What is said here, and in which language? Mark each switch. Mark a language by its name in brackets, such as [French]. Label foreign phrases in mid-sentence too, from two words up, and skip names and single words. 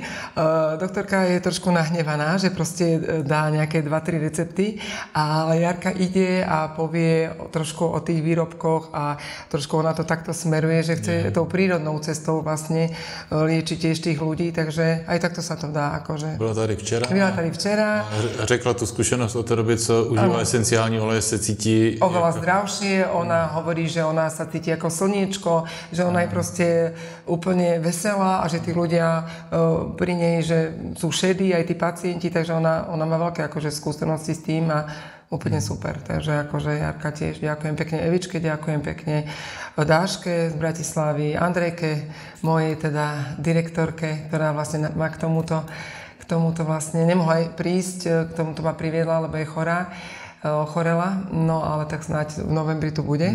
[Slovak] Doktorka je trošku nahnevaná, že proste dá nejaké 2-3 recepty, ale Jarka ide a povie trošku o tých výrobkoch a trošku ona to takto smeruje, že chce tou prírodnou cestou vlastne liečiť tiež tých ľudí, takže aj takto sa to dá. Akože. [Czech] Byla tady včera. A řekla tu zkušenost o té době, co užívá esenciální oleje, se cítí [Slovak] oveľa zdravšie, ona hovorí, že ona sa cíti ako slniečko, že ona je proste úplne veselá a že tí ľudia pri nej, že sú šedí, aj tí pacienti, takže ona má veľké akože skúsenosti s tým a úplne super. Takže akože Jarka tiež ďakujem pekne, Evičke ďakujem pekne, Dáške z Bratislavy, Andrejke, mojej teda direktorke, ktorá vlastne má k tomuto vlastne nemohla aj prísť, k tomuto ma priviedla, lebo je ochorela, no ale tak snáď v novembri tu bude.